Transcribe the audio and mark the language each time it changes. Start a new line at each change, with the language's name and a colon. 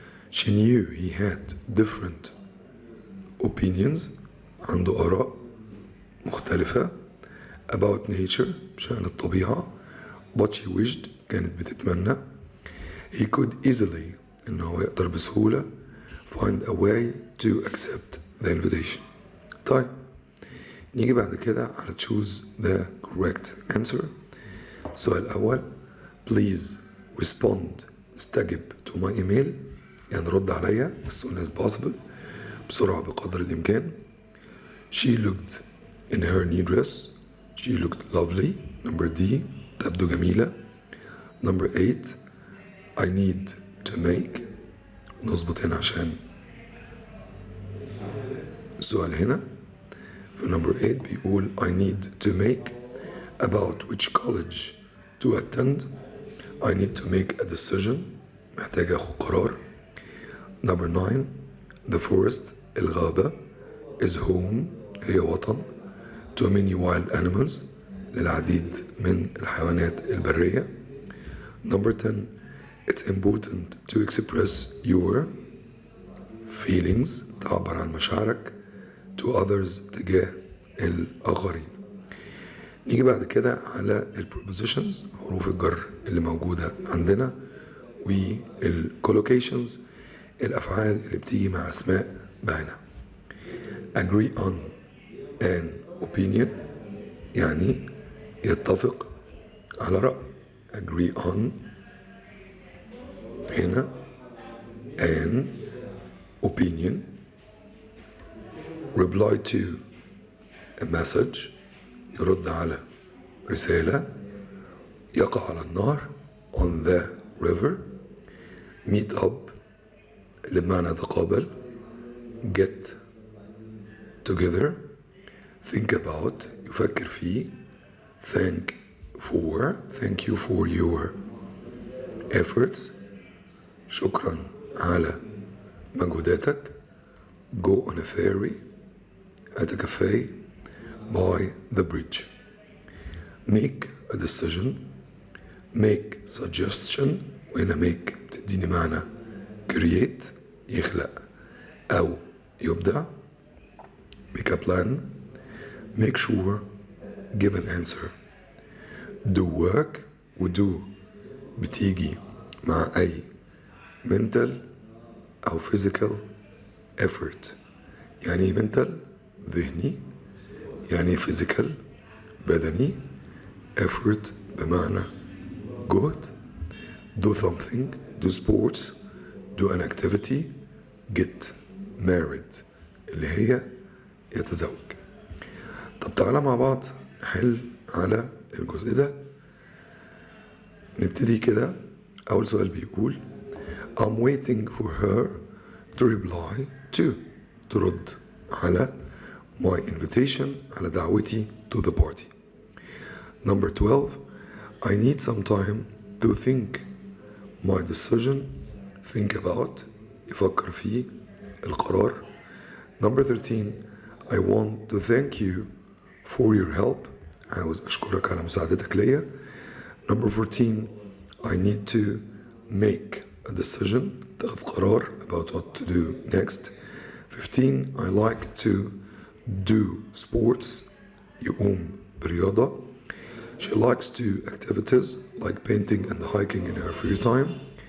English: she knew he had different opinions
Arabic: عنده آراء مختلفة
English: about nature
Arabic: بشأن الطبيعة
English: but she wished
Arabic: كانت بتتمنى
English: he could easily
Arabic: إنه يقدر بسهولة
English: find a way to accept the invitation.
Arabic: طيب نيجي بعد كده على
English: choose the correct answer.
Arabic: السؤال الأول
English: please respond
Arabic: استجب
English: to my email
Arabic: يعني رد عليا
English: as soon as possible
Arabic: بسرعة بقدر الإمكان.
English: she looked in her new dress she looked lovely. number D
Arabic: تبدو جميلة.
English: number 8 I need to make
Arabic: نظبط هنا عشان السؤال هنا في
English: number 8
Arabic: بيقول
English: I need to make about which college to attend. I need to make a decision
Arabic: محتاج أخذ قرار.
English: number 9 the forest الغابة is home
Arabic: هي وطن
English: to many wild animals
Arabic: للعديد من الحيوانات البرية.
English: number 10 it's important to express your feelings
Arabic: تعبر عن مشاعرك
English: to others
Arabic: تجاه الآخرين. نيجي بعد كده على البروبوزيشنز حروف الجر اللي موجودة عندنا والcollocations الأفعال اللي بتيجي مع أسماء بعينها.
English: agree on an opinion
Arabic: يعني يتفق على رأي.
English: agree on هنا an opinion. reply to a message
Arabic: يرد على رسالة. يقع على النهر
English: on the river. meet up
Arabic: اللي بمعنى تقابل.
English: get together. think about
Arabic: يفكر فيه.
English: thank you for your efforts
Arabic: شكرا على مجهوداتك.
English: go on a ferry at a cafe by the bridge. make a decision make suggestion
Arabic: وهنا
English: make
Arabic: بتديني معنى
English: create
Arabic: يخلق أو يبدع.
English: make a plan make sure give an answer. do work و do
Arabic: بتيجي مع أي
English: mental أو physical effort.
Arabic: يعني mental ذهني يعني physical بدني effort بمعنى جهد.
English: do something do sports do an activity get married
Arabic: اللي هي يتزوج. طب تعالى مع بعض نحل على الجزء ده. نبتدي كده. أول سؤال بيقول
English: I'm waiting for her to reply to
Arabic: ترد على
English: my invitation
Arabic: على دعوتي
English: to the party. number 12 I need some time to think my decision think about
Arabic: يفكر فيه القرار.
English: Number 13 I want to thank you for your help.
Arabic: عاوز أشكرك على مساعدتك ليا.
English: Number 14 I need to make a decision.
Arabic: تاخذ قرار
English: about what to do next. 15 I like to do sports.
Arabic: يقوم برياضة.
English: She likes to activities like painting and hiking in her free time.